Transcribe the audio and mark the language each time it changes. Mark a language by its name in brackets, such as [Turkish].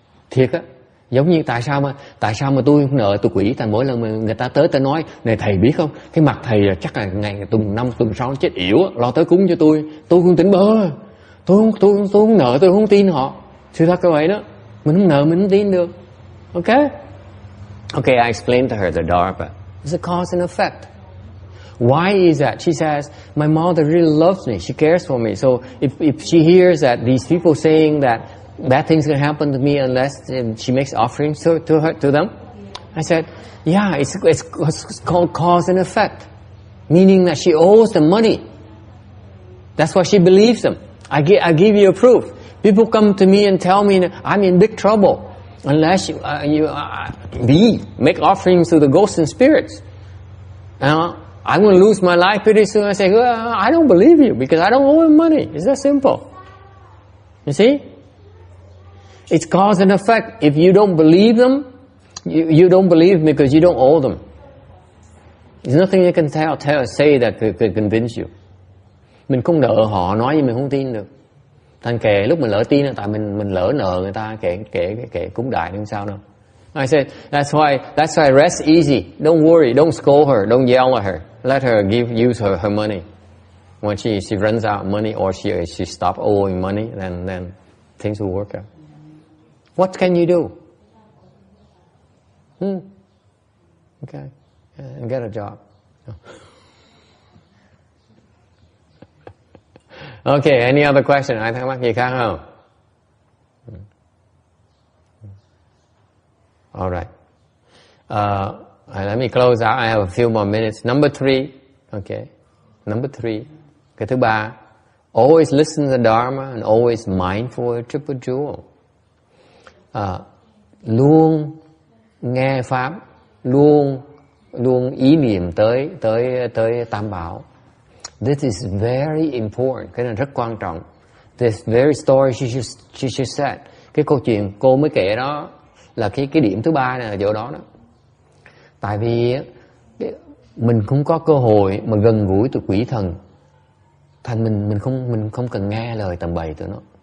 [Vietnamese] Thiệt á, giống như tại sao mà tôi không nợ tụi quỷ, tại mỗi lần mà người ta tới ta nói, này thầy biết không, cái mặt thầy chắc là ngày tuần 5 tuần 6 chết yểu, lo tới cúng cho tôi không tỉnh bơ, tôi không nợ, tôi không tin họ. Sự thật như vậy đó, mình không nợ mình không tin được. [English] Okay, I explained to her the Dharma. It's a cause and effect. Why is that? She says, my mother really loves me. She cares for me. So if she hears that these people saying that bad things can happen to me unless she makes offerings to them, I said, yeah, it's called cause and effect, meaning that she owes them money. That's why she believes them. I give you a proof. People come to me and tell me that I'm in big trouble unless we make offerings to the ghosts and spirits. I'm going to lose my life pretty soon. I say, well, I don't believe you because I don't owe him money. It's that simple. You see? It's cause and effect. If you don't believe them, you don't believe them because you don't owe them. There's nothing you can say that could convince you. [Vietnamese] Mình không nợ họ, nói nhưng mình không tin được. Thành kệ lúc mình lỡ tin là tại mình lỡ nợ người ta, kệ cúng đại không sao đâu. [English] I said, that's why rest easy. Don't worry, don't scold her, don't yell at her. Let her use her money. When she runs out of money or she stops owing money, then things will work out. What can you do? Okay, and get a job. Okay, any other question? [Vietnamese] Ai thắc mắc gì khác không? [English] All right. Let me close out. I have a few more minutes. Number 3. Okay. Number 3. [Vietnamese] Cái thứ ba. [English] Always listen to the Dharma and always mindful of triple jewel. [Vietnamese] Luôn nghe pháp, luôn ý niệm tới Tam Bảo. [English] This is very important. [Vietnamese] Cái này rất quan trọng. [English] This very story she just said. [Vietnamese] Cái câu chuyện cô mới kể đó là cái điểm thứ ba này, là chỗ đó đó. Tại vì mình không có cơ hội mà gần gũi từ quỷ thần, thành mình không cần nghe lời tầm bậy tụi nó.